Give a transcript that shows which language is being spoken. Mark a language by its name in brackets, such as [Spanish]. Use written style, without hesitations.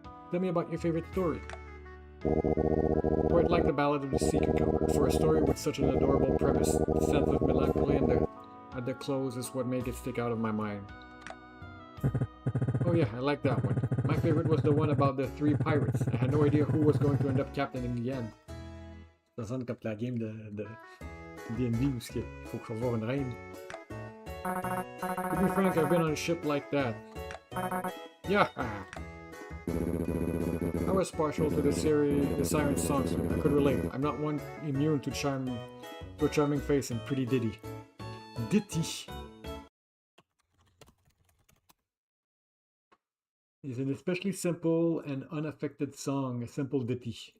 [English] Tell me about your favorite story. Quite like the Ballad of the Sea Cucumber. For a story with such an adorable premise, the sense of melancholy at the close is what made it stick out of my mind. Oh yeah, I like that one. My favorite was the one about the 3 pirates. I had no idea who was going to end up captain in the end. [French] Ça sonne comme la game de D&D où il faut avoir une reine. [English] To be frank, I've been on a ship like that. Yeah. I was partial to the siren songs. I could relate. I'm not one immune to a charming face and pretty ditty. Ditty is an especially simple and unaffected song, a simple ditty.